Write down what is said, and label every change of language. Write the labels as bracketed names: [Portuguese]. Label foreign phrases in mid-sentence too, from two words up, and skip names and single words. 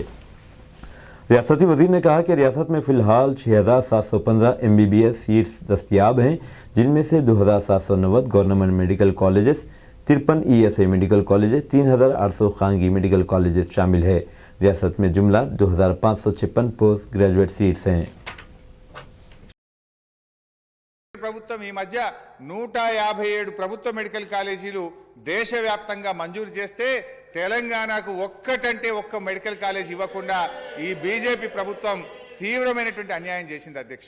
[Urdu] ریاستی وزیر نے کہا کہ ریاست میں فی الحال 6715 [English] MBBS seats [Urdu] دستیاب ہیں، جن میں سے 2790 [English] government medical colleges, [Urdu] 53 ESI [English] medical colleges, [Urdu] 3800 خانگی [English] medical colleges [Urdu] شامل ہے۔ ریاست میں جملہ 2556 [English] post graduate seats [Urdu] ہیں۔ [Telugu] ప్రభుత్వం ఈ మధ్య 157 ప్రభుత్వ [English] medical colleges [Telugu] దేశవ్యాప్తంగా మంజూరు చేస్తే తెలంగాణకు ఒక్కటంటే ఒక్క [English] medical college [Telugu] ఇవ్వకుండా ఈ బీజేపీ ప్రభుత్వం తీవ్రమైనటువంటి అన్యాయం చేసింది అధ్యక్ష।